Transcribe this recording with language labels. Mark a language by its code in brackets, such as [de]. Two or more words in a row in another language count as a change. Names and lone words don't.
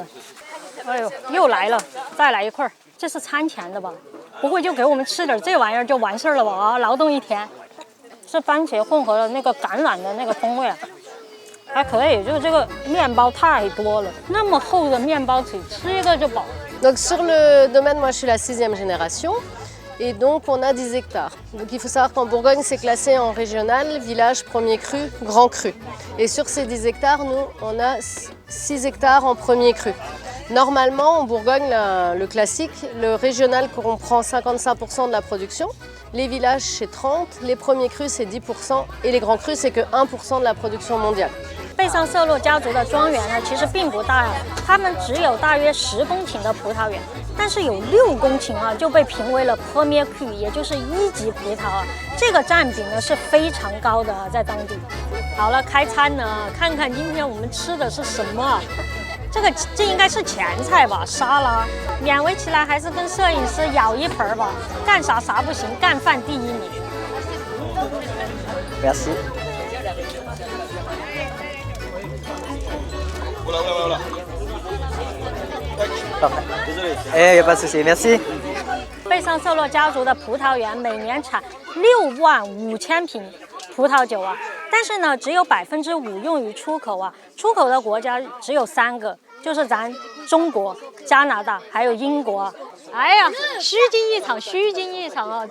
[zh] 哎呦，又来了，再来一块。这是餐前的吧？不会就给我们吃点这玩意儿就完事儿了吧？啊，劳动一天。是番茄混合了那个橄榄的那个风味啊，还可以。就是这个面包太多了，那么厚的面包只吃一个就饱。 [fr] Donc sur le domaine, moi je suis la 6e génération. Et donc on a 10 hectares. Donc il faut savoir qu'en Bourgogne c'est classé en régional, village, premier cru, grand cru. Et sur ces 10 hectares, nous on a 6 hectares en premier cru. Normalement en Bourgogne, le classique, le régional comprend 55% de la production. Les villages c'est 30%, les premiers crus c'est 10% et les grands crus c'est que 1% de la production mondiale. [zh] 贝桑瑟洛家族的庄园呢，其实并不大呀，他们只有大约10公顷的葡萄园，但是有6公顷啊就被评为了 [fr] Premier Cru， [zh] 也就是1级葡萄啊，这个占比呢是非常高的啊，在当地。好了，开餐呢，看看今天我们吃的是什么啊？这应该是前菜吧，沙拉。勉为其难还是跟摄影师舀一盆吧，干啥不行，干饭第1名。 [fr] Merci。哎，有pas de souci, merci。 [zh] 贝桑瑟洛家族的葡萄园每年产65000瓶葡萄酒啊，但是呢，只有5%用于出口啊，出口的国家只有3个，就是咱中国、加拿大还有英国啊。哎呀，虚惊一场啊！